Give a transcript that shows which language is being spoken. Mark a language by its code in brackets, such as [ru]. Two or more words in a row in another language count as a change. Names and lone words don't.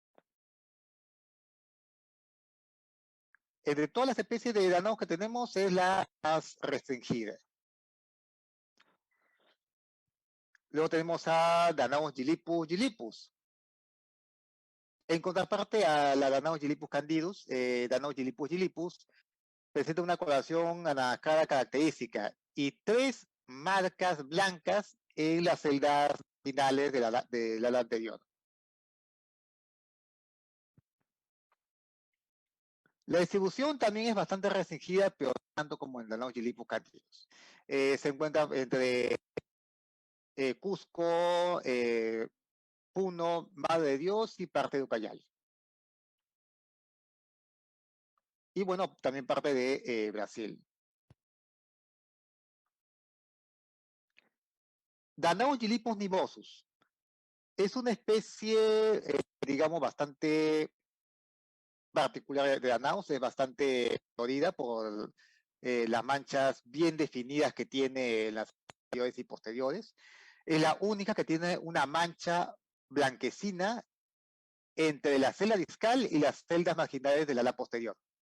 [es] Entre todas las especies de Danaus que tenemos es la más restringida. Luego tenemos a Danaus gilipus. En contraparte a la Danaus gilipus candidus, Danaus gilipus presenta una coloración anaranjada característica y tres marcas blancas en las celdas finales del ala anterior. La distribución también es bastante restringida, pero tanto como en Danaus gilipus candidus. Se encuentra entre Cusco, Puno, Madre de Dios y parte de Ucayali. Y bueno, también parte de Brasil. Danaus gilipus nivosus es una especie, digamos, bastante particular de Danaus, es bastante colorida por las manchas bien definidas que tiene en las anteriores y posteriores. Es la única que tiene una mancha blanquecina entre la celda discal y las celdas marginales del ala posterior.